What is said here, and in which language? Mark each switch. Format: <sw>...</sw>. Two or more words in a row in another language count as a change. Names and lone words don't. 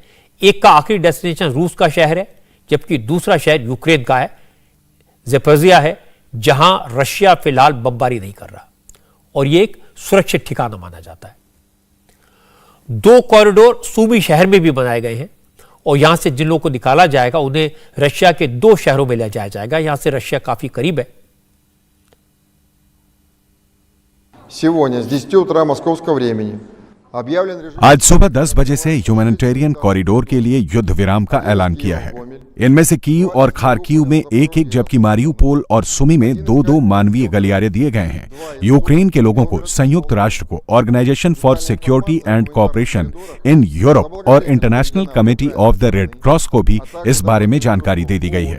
<hi>एक का आखिरी डेस्टिनेशन रूस का शहर है, जबकि दूसरा शहर यूक्रेन का है, ज़ेपोरिज़िया है, जहां रशिया फिलहाल बमबारी नहीं कर रहा और यह एक सुरक्षित ठिकाना माना जाता है। 2 कॉरिडोर सूमी शहर में भी बनाए गए हैं और यहां से जिन लोगों को निकाला जाएगा उन्हें रशिया के 2 शहरों में ले जाया जाएगा। यहां से रशिया काफी करीब है।</hi> <ru>Сегодня с 10 утра московского времени объявлен режим...</ru> <hi>आज सुबह 10 बजे से</hi> <en>humanitarian corridor</en> <hi>के लिए युद्ध विराम का ऐलान किया है। इनमें से कीव और खार्किव में 1-1 जबकि मारिउपोल और सुमी में 2-2 मानवीय गलियारे दिए गए हैं। यूक्रेन के लोगों को संयुक्त राष्ट्र को ऑर्गेनाइजेशन फॉर सिक्योरिटी एंड कोऑपरेशन इन यूरोप और इंटरनेशनल कमेटी ऑफ द रेड क्रॉस को भी इस बारे में जानकारी दे दी गई है।</hi>